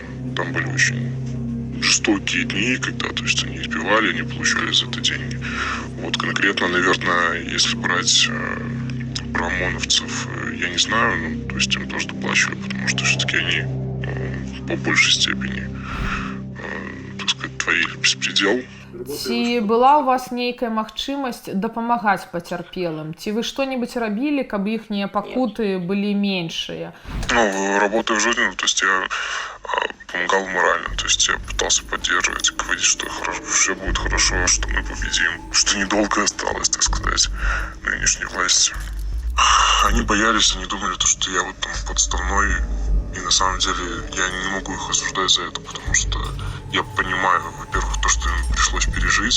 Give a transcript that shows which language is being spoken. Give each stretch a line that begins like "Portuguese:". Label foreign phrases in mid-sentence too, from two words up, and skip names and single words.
Russian: Там были очень жестокие дни, когда, то есть они избивали, они получали за это деньги. Вот конкретно, наверное, если брать про ОМОНовцев, я не знаю, ну, то есть им тоже доплачивали, потому что все-таки они по большей степени, так сказать, творили беспредел.
Belarusian: Ці была у вас нейкая магчымасць дапамагаць пацярпелым? Ці вы што-нибудь рабілі, каб іхнія пакуты былі меньшыя? Ну,
Russian: работая в жизни, то есть я помогал морально, то есть я пытался поддерживать, говорить, что все будет хорошо, что мы победим, что недолго осталось, так сказать, нынешней власти. Они боялись, они думали, что я вот там подставной, и на самом деле я не могу их осуждать за это, потому что я понимаю, во-первых, то, что им пришлось пережить.